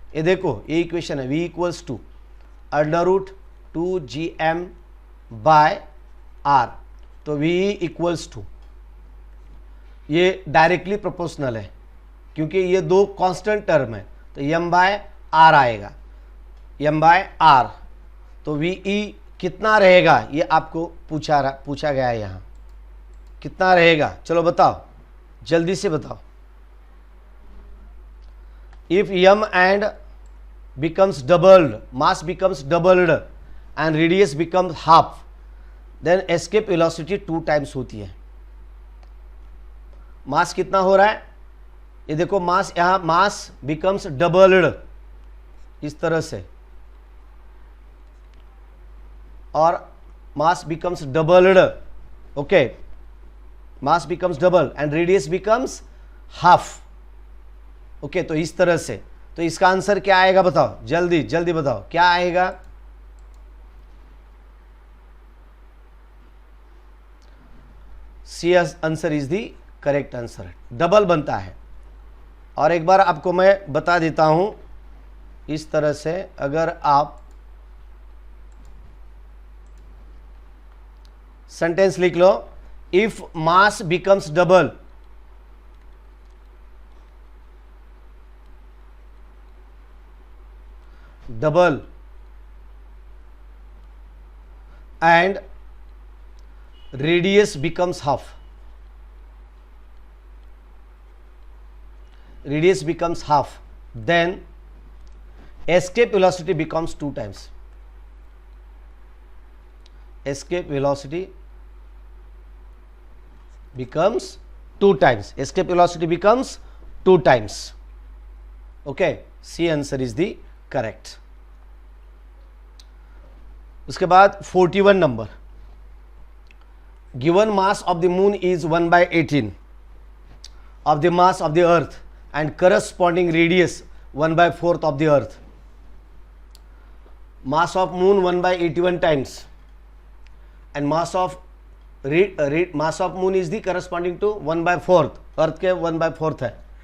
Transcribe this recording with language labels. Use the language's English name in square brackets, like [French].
[Hindi] ये देखो, ये इक्वेशन है v equals to √2gm bye r, तो v इक्वल्स टू, ये डायरेक्टली प्रोपोर्शनल है क्योंकि ये दो कांस्टेंट टर्म है, तो m बाय r आएगा, m बाय r। तो वी कितना रहेगा ये आपको पूछा गया है यहाँ, कितना रहेगा, चलो बताओ, जल्दी से बताओ। [English] if m and becomes doubled, mass becomes doubled and radius becomes half, then escape velocity 2 times [Hindi] होती है। [English] mass कितना हो रहा है, [Hindi] ये देखो [English] mass, यहाँ mass becomes doubled [Hindi] इस तरह से, [English] और mass becomes doubled, okay, mass becomes double and radius becomes half, okay, तो इस तरह से। [Hindi] तो इसका आंसर क्या आएगा बताओ, जल्दी जल्दी बताओ क्या आएगा। [English] C answer is the correct answer, [Hindi] double बनता है। और एक बार आपको मैं बता देता हूं, इस तरह से अगर आप सेंटेंस लिख लो, [English] If mass becomes double, double and radius becomes half, radius becomes half, then escape velocity becomes 2 times, escape velocity becomes 2 times, escape velocity becomes 2 times, okay, C answer is the correct. [Hindi] उसके बाद 41 number, [English] Given mass of the moon is 1/18 of the mass of the earth and corresponding radius 1/4 of the earth. Mass of moon 1/81 times and mass of moon is the corresponding to 1/4, [Hindi] अर्थ के 1/4 है।